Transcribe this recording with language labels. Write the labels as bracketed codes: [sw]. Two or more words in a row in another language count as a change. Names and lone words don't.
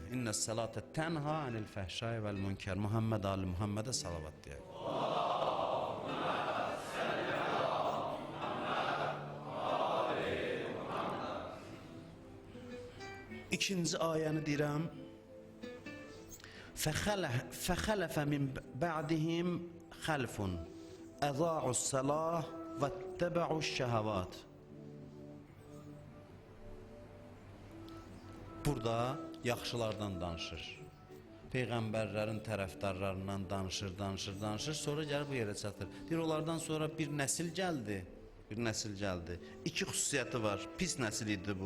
[ar] إن الصلاة تنهى عن الفحشاء والمنكر. [az] Muhammed Ali Muhammedə salavat deyək. İkinci ayəni deyirəm. [ar] فَخَلَفَ مِنْ بَعْدِهِمْ خَلْفٌ اَضَاعُوا الصَّلَاةَ وَاتَّبَعُوا الشَّهَوَاتِ. [az] Burada yaxşılardan danışır. Peyğəmbərlərin tərəfdarlarından danışır. Sonra gəlir bu yerə çatır. Deyir, onlardan sonra bir nəsil gəldi. İki xüsusiyyəti var. Pis nəsil idi bu.